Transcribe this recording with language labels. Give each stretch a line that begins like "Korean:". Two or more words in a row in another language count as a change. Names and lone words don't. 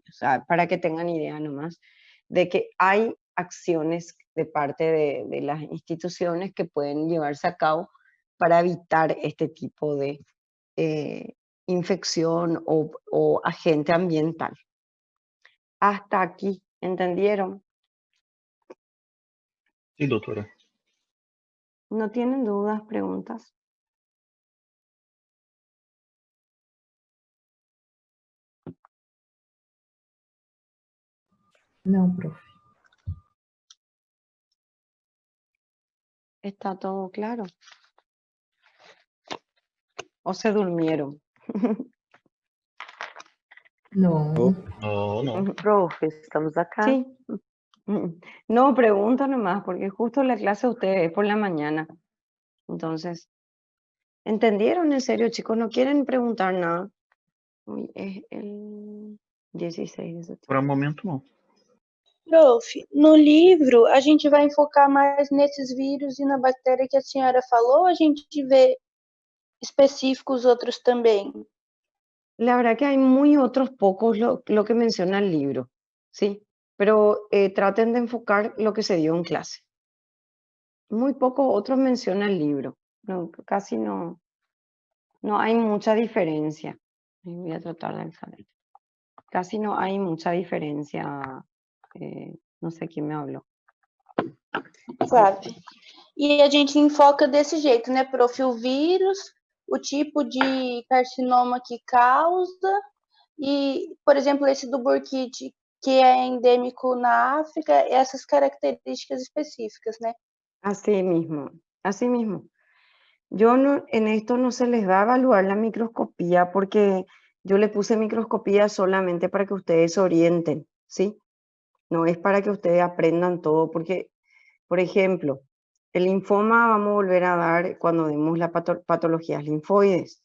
Spanish: O sea, para que tengan idea nomás de que hay acciones de parte de las instituciones que pueden llevarse a cabo para evitar este tipo de infección o agente ambiental. Hasta aquí, ¿entendieron?
Portuguese: Sí, doutora.
Spanish: ¿No tienen dudas, preguntas?
Portuguese: Não, prof.
Spanish: ¿Está todo claro? ¿O se durmieron?
Portuguese: Não.
Spanish: No, no. Profe, estamos acá. Sí. No, pregunto nomás, porque justo la clase de ustedes es por la mañana. Entonces, ¿entendieron en serio, chicos? ¿No quieren preguntar nada? Uy, es el 16 de septiembre.
Portuguese: Por um momento, não. Prof, no livro a gente vai enfocar mais nesses vírus e na bactéria que a senhora falou, ou a gente vê específicos outros também?
Spanish: La verdad que hay muy otros pocos lo que menciona el libro, ¿sí? Pero traten de enfocar lo que se dio en clase. Muy pocos otros menciona el libro. No, casi no hay mucha diferencia. Voy a tratar de saber. Casi no hay mucha diferencia. No sé quién me habló.
Portuguese: Sabe? E a gente enfoca desse jeito, né, prof? O vírus, o tipo de carcinoma que causa e, por exemplo, esse do burkitte, que é endêmico na África, essas características específicas, né?
Spanish: Así mismo, así mismo. Yo no, en esto no se les va a evaluar la microscopía porque yo le puse microscopía solamente para que ustedes se orienten, ¿sí? No es para que ustedes aprendan todo, porque, por ejemplo, el linfoma vamos a volver a dar cuando demos las patologías linfoides.